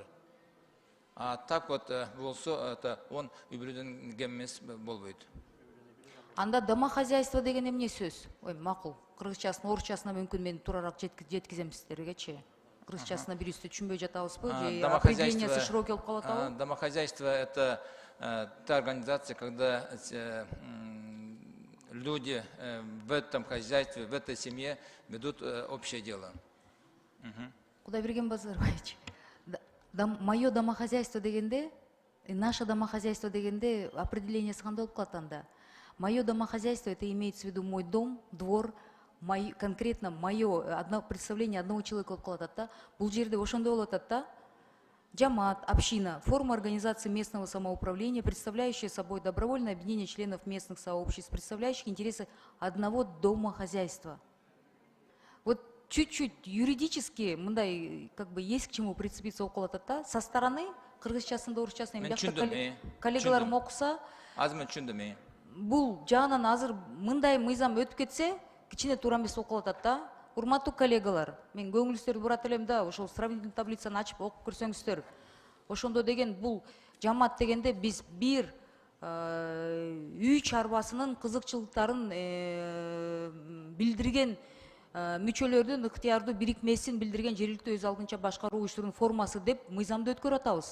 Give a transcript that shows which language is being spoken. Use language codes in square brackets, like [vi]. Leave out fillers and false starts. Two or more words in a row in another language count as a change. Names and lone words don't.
[ru] Так вот [ky] болсо это 10 үбүлөдөн кем эмес болбойт. Анда домохозяйство деген эмне сөз? Ой, макул. Кыргызчасын, орусчасына мүмкүн мен турараак жеткизем сиздергечи. Кыргызчасына бирибизди түшүнбөй жатабызбы же определениясы широкий болуп калат абы? [ru] Домохозяйство это та организация, когда люди в этом хозяйстве, в этой семье ведут общее дело. [ky] Кудайберген Базарбаевич, [ru] мое домохозяйство [ky] дегенде, [ru] наше домохозяйство [ky] дегенде определениясы кандай болуп калат анда? [ru] Мое домохозяйство — это имеется в виду мой дом, двор, конкретно мое представление одного человека [ky] болуп калат да. Бул жерде ошондой болуп атат да. Жамаат, [ru] община, форма организации местного самоуправления, представляющая собой добровольное объединение членов местных сообществ, представляющих интересы одного домохозяйства. Вот чуть-чуть юридически, [ky] мындай, [ru] как бы есть к чему прицепиться около [ky] тата, [ru] со стороны [ky] кыргызчасында, орусчасында коллегаларым окуса, бул жагынан азыр мындай мыйзам өтүп кетсе, кичине туура эмес болуп калат да. Урматтуу коллегалар, мен көңүлүңүздөрдү бурат элем да, ошол сравнительный таблицаны ачып окуп көрсөңүздөр. Ошондо деген бул жамаат дегенде биз бир үй чарбасынын кызыкчылыктарын билдирген мүчөлөрдүн ыктыярдуу бирикмесин билдирген жергиликтүү өз алдынча башкаруу уюштуруунун формасы деп мыйзамды өткөрүп атабыз.